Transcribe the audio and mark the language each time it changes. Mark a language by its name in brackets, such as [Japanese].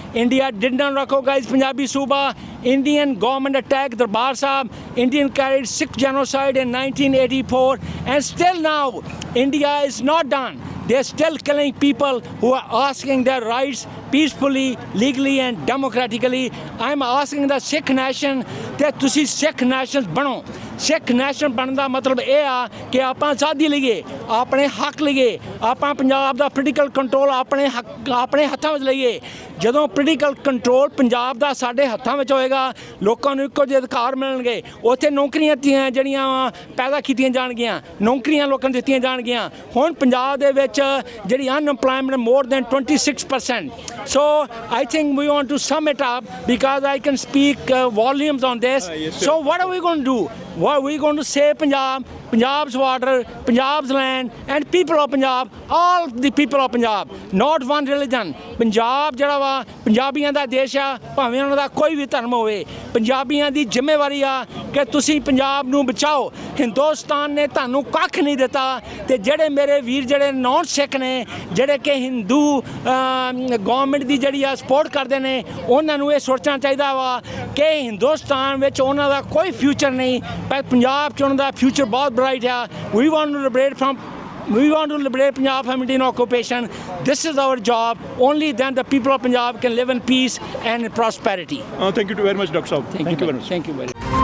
[English] India did not recognize Punjabi Suba. Indian government attacked Darbar Sahib. Indian carried Sikh genocide in 1984. And still now, India is not done. They are still killing people who are asking their rights peacefully, legally and democratically. I am asking the Sikh nation that [Punjabi] tusi Sikh nations bano. Sikh nation ਬਣਨ ਦਾ ਮਤਲਬ ਇਹ ਆ ਕਿ ਆਪਾਂ ਆਜ਼ਾਦੀ ਲਈਏ, ਆਪਣੇ ਹੱਕ ਲਈਏ, ਆਪਾਂ ਪੰਜਾਬ ਦਾ ਪੋਲੀਟੀਕਲ ਕੰਟਰੋਲ ਆਪਣੇ ਹੱਥਾਂ ਵਿੱਚ ਲਈਏ। ਜਦੋਂ ਪੋਲੀਟੀਕਲ ਕੰਟਰੋਲ ਪੰਜਾਬ ਦਾ ਸਾਡੇ ਹੱਥਾਂ ਵਿੱਚ ਹੋਏਗਾ, ਲੋਕਾਂ ਨੂੰ ਇੱਕੋ ਜਿਹੇ ਅਧਿਕਾਰ ਮਿਲਣਗੇ। ਉੱਥੇ ਨੌਕਰੀਆਂ ਜਿਹੜੀਆਂ ਪੈਦਾ ਕੀਤੀਆਂ ਜਾਣਗੀਆਂ, ਨੌਕਰੀਆਂ ਲੋਕਾਂ ਨੂੰ ਦਿੱਤੀਆਂ ਜਾਣਗੀਆਂ। ਹੁਣ ਪੰਜਾਬ ਦੇ ਵਿੱਚ ਜਿਹੜੀ unemployment [English] more than [Punjabi] 26%. [English] So I think we want to sum it up because I can speak volumes on this. So what are we going to do? What are we going to save Punjab? Punjab's water, Punjab's land, and people of Punjab, all the people of Punjab, not one religion. [Punjabi] Punjab ਜਿਹੜਾ ਵਾ ਪੰਜਾਬੀਆਂ ਦਾ ਦੇਸ਼ ਆ, ਭਾਵੇਂ ਉਹਨਾਂ ਦਾ ਕੋਈ ਵੀ ਧਰਮ ਹੋਵੇ, ਪੰਜਾਬੀਆਂ ਦੀ ਜ਼ਿੰਮੇਵਾਰੀ ਆ ਕਿ ਤੁਸੀਂ ਪੰਜਾਬ ਨੂੰ ਬਚਾਓ। ਹਿੰਦੁਸਤਾਨ ਨੇ ਤੁਹਾਨੂੰ ਕੱਖ ਨਹੀਂ ਦਿੱਤਾ ਤੇ ਜਿਹੜੇ ਮੇਰੇ ਵੀਰ ਜਿਹੜੇ ਨੌਨ ਸਿੱਖ ਨੇ, ਜਿਹੜੇ ਕਿ ਹਿੰਦੂ ਗਵਰਨਮੈਂਟ ਦੀ ਜਿਹੜੀ ਆ ਸਪੋਰਟ ਕਰਦੇ ਨੇ, ਉਹਨਾਂ ਨੂੰ ਇਹ ਸੋਚਣਾ ਚਾਹੀਦਾ ਵਾ ਕਿ ਹਿੰਦੁਸਤਾਨ ਵਿੱਚ ਉਹਨਾਂ ਦਾ ਕੋਈ ਫਿਊਚਰ ਨਹੀਂ, ਪਰ ਪੰਜਾਬ 'ਚ ਉਹਨਾਂ ਦਾ ਫਿਊਚਰ ਬਹੁਤ ਬ੍ਰਾਈਟ ਆ। [English] We want to liberate Punjab from Indian occupation. This is our job. Only then the people of Punjab can live in peace and prosperity. Thank you very much, Dr. Saab. Thank you very much. Thank you very much.